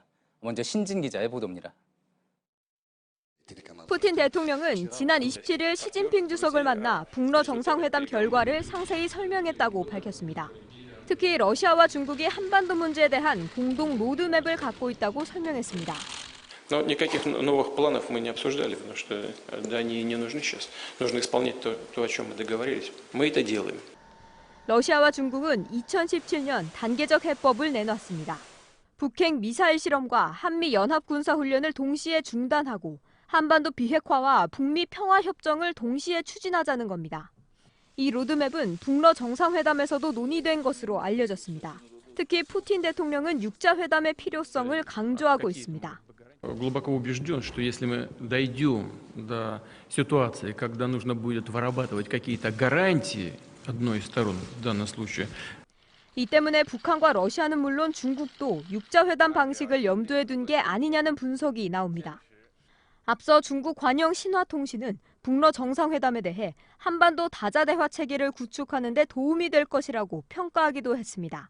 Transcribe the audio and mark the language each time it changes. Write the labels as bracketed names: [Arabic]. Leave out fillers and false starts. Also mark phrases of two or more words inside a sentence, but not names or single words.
[Korean] 먼저 신진 기자의 보도입니다. 푸틴 대통령은 지난 27일 시진핑 주석을 만나 북러 정상회담 결과를 상세히 설명했다고 밝혔습니다. 특히 러시아와 중국이 한반도 문제에 대한 공동 로드맵을 갖고 있다고 설명했습니다. [Russian] Но никаких новых планов мы не обсуждали, потому что они не нужны сейчас. Нужно исполнять то, о чем мы договорились. Мы это делаем. [Korean] 러시아와 중국은 2017년 단계적 해법을 내놨습니다. 북핵 미사일 실험과 한미 연합 군사 훈련을 동시에 중단하고 한반도 비핵화와 북미 평화 협정을 동시에 추진하자는 겁니다. 이 로드맵은 북러 정상회담에서도 논의된 것으로 알려졌습니다. 특히 푸틴 대통령은 육자 회담의 필요성을 강조하고 있습니다. [Russian] Глубоко убежден, что если мы дойдем до ситуации, когда нужно будет вырабатывать какие-то гарантии одной из сторон в данном случае. [Korean] 이 때문에 북한과 러시아는 물론 중국도 육자 회담 방식을 염두에 둔 게 아니냐는 분석이 나옵니다. 앞서 중국 관영 신화통신은 북러 정상회담에 대해 한반도 다자대화 체계를 구축하는 데 도움이 될 것이라고 평가하기도 했습니다.